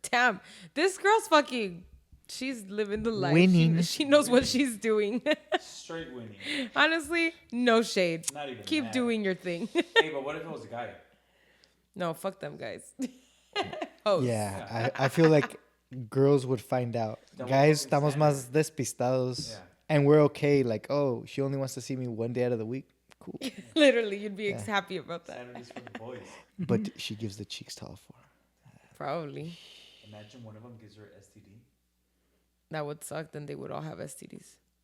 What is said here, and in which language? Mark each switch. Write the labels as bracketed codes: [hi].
[en] Damn, this girl's she's living the life. Winning. She knows what she's doing. Straight winning. Honestly, no shade. Not even Keep mad. Doing your thing. Hey, but what if it was a guy? No, fuck them guys. Yeah, I feel like girls would find out. [es] Guys, estamos más despistados. [en] Yeah. And we're okay. Like, oh, she only wants to see me 1 day out of the week. Cool. Literally, you'd be happy about that. Saturdays for the boys. But she gives the cheeks to all 4. Probably. Imagine one of them gives her STD. That would suck. Then they would all have STDs.